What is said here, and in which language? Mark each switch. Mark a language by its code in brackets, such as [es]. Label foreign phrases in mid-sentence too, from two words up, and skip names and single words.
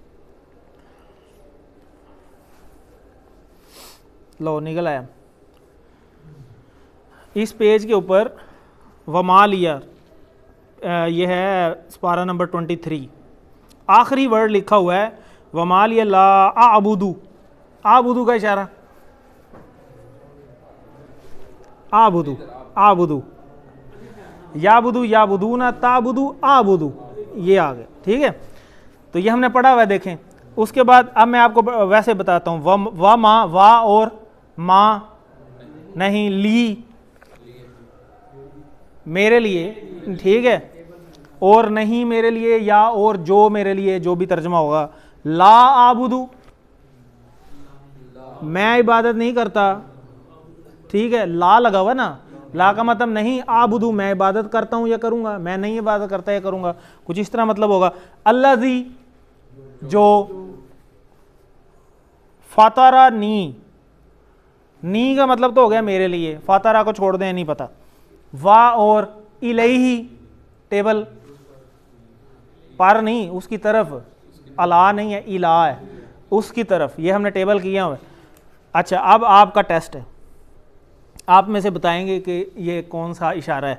[hi] लो निकल आया इस पेज के ऊपर, [ar] وما لي, [hi] यह है स्पारा नंबर 23, आखिरी वर्ड लिखा हुआ है [ar] وما لي لا أعبد, [hi] आबुदू का इशारा, [ar] أعبد أعبد، يعبد يعبدون تعبد أعبد, [hi] ये आ गए। ठीक है, तो ये हमने पढ़ा हुआ है। देखें उसके बाद अब मैं आपको वैसे बताता हूँ, व माँ, वा और माँ नहीं, ली मेरे लिए, ठीक है, और नहीं मेरे लिए, या और जो मेरे लिए, जो भी तर्जमा होगा। [ar] لا أعبد, [hi] मैं इबादत नहीं करता, ठीक है, ला लगा हुआ ना, ला का मतलब नहीं, आबुदू मैं इबादत करता हूँ या करूँगा, मैं नहीं इबादत करता या करूँगा, कुछ इस तरह मतलब होगा। अल्लाज़ी जो, फातारा नी, नी का मतलब तो हो गया मेरे लिए, फातारा को छोड़ दें नहीं पता। वा और इलैही, टेबल पर नहीं उसकी तरफ, अला नहीं है, इला है, उसकी तरफ, ये हमने टेबल किया हुआ है। अच्छा अब आपका टेस्ट है, आप में से बताएंगे कि ये कौन सा इशारा है।